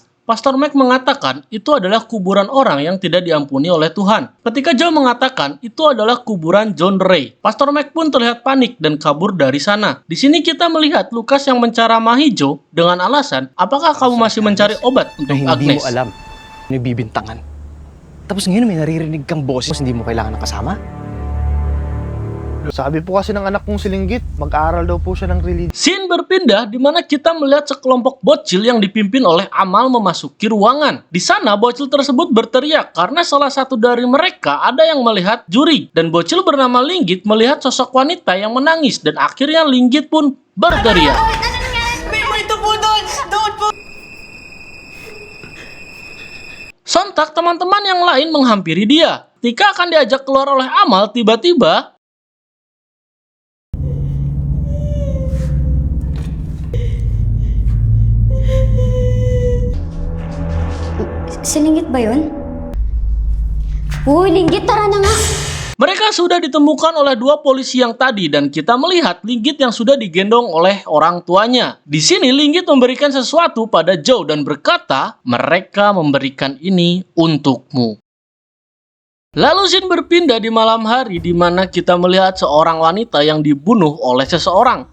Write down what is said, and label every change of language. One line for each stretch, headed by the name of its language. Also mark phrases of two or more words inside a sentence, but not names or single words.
Indonesian: Pastor Mac mengatakan itu adalah kuburan orang yang tidak diampuni oleh Tuhan. Ketika Joe mengatakan itu adalah kuburan John Ray, Pastor Mac pun terlihat panik dan kabur dari sana. Di sini kita melihat Lucas yang menceramahi Joe dengan alasan, apakah kamu masih mencari obat untuk Agnes?
Filipino: Hindi mo alam, nagbibintangan. Tapos ngayon may naririnig kang boses, hindi mo kailangan ng kasama? Sabi po kasi ng anak kong si Linggit, mag-aaral daw po siya ng religion.
Indonesian: Scene berpindah di mana kita melihat sekelompok bocil yang dipimpin oleh Amal memasuki ruangan. Di sana bocil tersebut berteriak karena salah satu dari mereka ada yang melihat juri. Dan bocil bernama Linggit melihat sosok wanita yang menangis dan akhirnya Linggit pun berteriak. Sontak teman-teman yang lain menghampiri dia. Ketika akan diajak keluar oleh Amal, tiba-tiba
Filipino: Si Linggit ba yun? Uy, Linggit, tara na nga!
Indonesian: mereka sudah ditemukan oleh dua polisi yang tadi dan kita melihat Linggit yang sudah digendong oleh orang tuanya. Di sini Linggit memberikan sesuatu pada Joe dan berkata, mereka memberikan ini untukmu. Lalu scene berpindah di malam hari di mana kita melihat seorang wanita yang dibunuh oleh seseorang.